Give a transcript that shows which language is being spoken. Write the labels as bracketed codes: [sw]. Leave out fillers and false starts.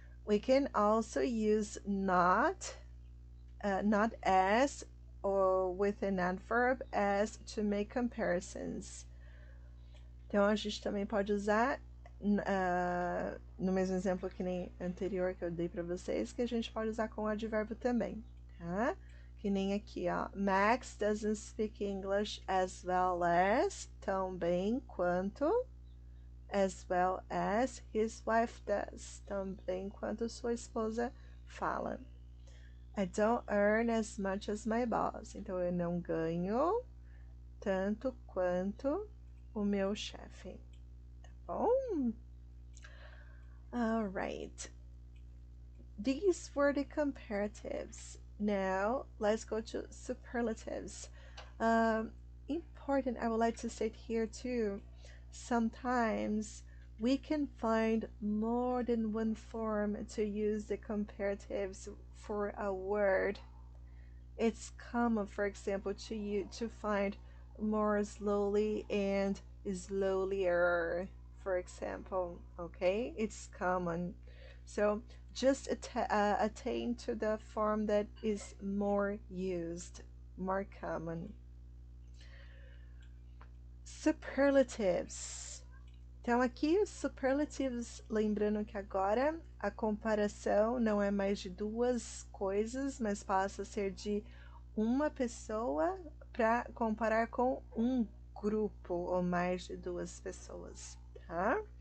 [en] We can also use not, not as, or with an adverb as to make comparisons. [pt] Então a gente também pode usar no mesmo exemplo que nem anterior que eu dei para vocês, que a gente pode usar com o advérbio também, tá? Que nem aqui, ó. [en] Max doesn't speak English as well as, [pt] tão bem quanto, [en] as well as his wife does, [pt] tão bem quanto sua esposa fala. [en] I don't earn as much as my boss. [pt] Então eu não ganho tanto quanto o meu chefe. Tá bom? [en] All right. These were the comparatives. Now let's go to superlatives. Important, I would like to state here too, sometimes we can find more than one form to use the comparatives for a word. It's common, for example, to find more slowly and slowlier, for example. Okay, it's common. So just attain to the form that is more used, more common. Superlatives. [pt] Então aqui os superlatives, lembrando que agora a comparação não é mais de duas coisas, mas passa a ser de uma pessoa para comparar com um grupo ou mais de duas pessoas, tá?